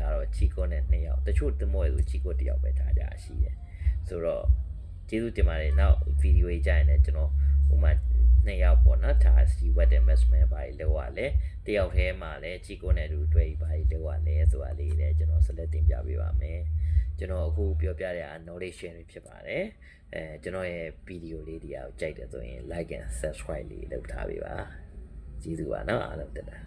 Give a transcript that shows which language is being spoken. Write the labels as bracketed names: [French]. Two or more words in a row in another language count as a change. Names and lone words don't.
[Burmese] ထားတော့ချီကိုနဲ့2ယောက်တချို့တမောဆိုချီကိုတယောက်ပဲထားကြရှိတယ်ဆိုတော့ကျေးဇူးတင်ပါတယ်နောက်ဗီဒီယိုကြီးကြရင်လည်းကျွန်တော်ဥမာ2ယောက်ပေါ့နော်ဒါ Stewart နဲ့ Maxman ဘာကြီးလောက်ရလဲတယောက်ထဲမှာလည်းချီကိုနဲ့အတူတွေ့ဘာကြီးလောက်ရလဲဆိုတာလေးလည်းကျွန်တော်ဆက်လက်တင်ပြပေးပါမယ်ကျွန်တော်အခုပြောပြတဲ့ [English] knowledge share [Burmese] တွေဖြစ်ပါတယ်ကျွန်တော်ရဲ့ဗီဒီယိုလေးတွေကိုကြိုက်တယ်ဆိုရင် [English] like and subscribe [Burmese] လေးလုပ်ထားပေးပါကျေးဇူးပါနော်အားလုံးတက်တာ